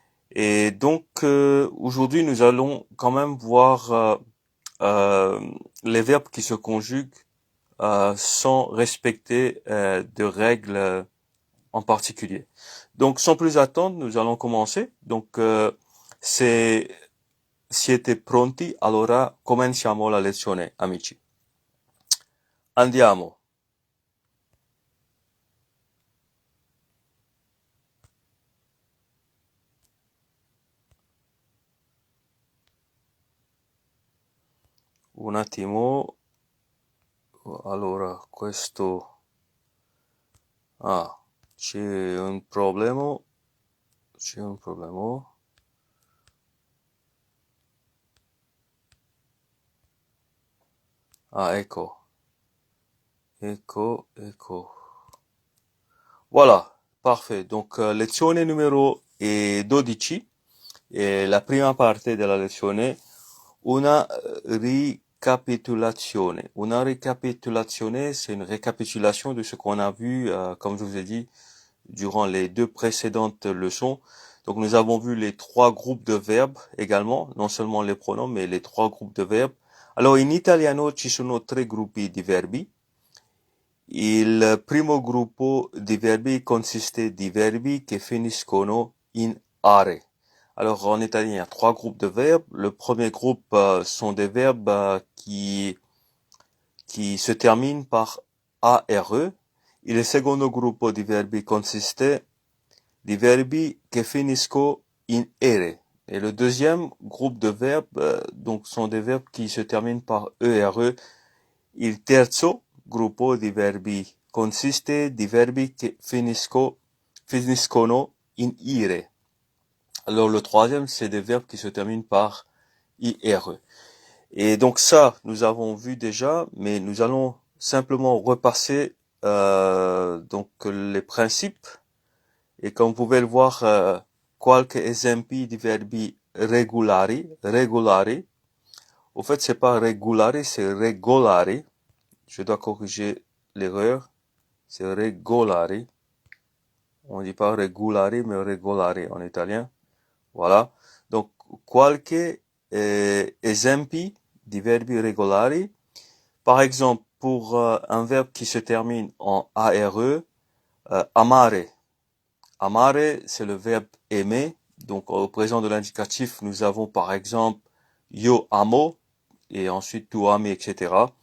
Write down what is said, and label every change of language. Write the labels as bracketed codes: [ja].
[fr] Et donc aujourd'hui nous allons quand même voir les verbes qui se conjuguent sans respecter de règles en particulier. Donc sans plus attendre, nous allons commencer. Donc c'est [it] siete pronti? Allora cominciamo la lezione, amici. Andiamo. Un attimo. Allora, questo... c'è un problema. C'è un problema. Ecco. Ecco. [fr] Voilà, parfait. Donc, [it] lezione numero 12. E la prima parte della lezione, una récapitulation. [fr] Una récapitulation, c'est une récapitulation de ce qu'on a vu, comme je vous ai dit, durant les deux précédentes leçons. Donc nous avons vu les trois groupes de verbes également, non seulement les pronoms, mais les trois groupes de verbes. [it] Alors in italiano ci sono tre gruppi di verbi. Il primo gruppo di verbi consiste di verbi che finiscono in are. [fr] Alors en italien, il y a trois groupes de verbes. Le premier groupe sont des verbes qui se terminent par are. [it] Et le secondo gruppo di verbi consiste di verbi che finiscono in ere. [fr] Et le deuxième groupe de verbes donc sont des verbes qui se terminent par ere. [it] Il terzo gruppo di verbi consiste di verbi che finiscono in ire. [fr] Alors le troisième, c'est des verbes qui se terminent par IRE. Et donc ça, nous avons vu déjà, mais nous allons simplement repasser donc les principes. Et comme vous pouvez le voir, [it] qualche esempi di verbi regolari. [fr] Au fait, c'est pas regolari, c'est regolari. Je dois corriger l'erreur. C'est regolari. On dit pas regolari, mais regolari en italien. Voilà. [it] Donc, qualche esempi di verbi regolari. [fr] Par exemple, pour un verbe qui se termine en ARE, amare. Amare, c'est le verbe aimer. Donc, au présent de l'indicatif, nous avons par exemple [it] io amo, [fr] et ensuite [it] tu ami, [fr] etc.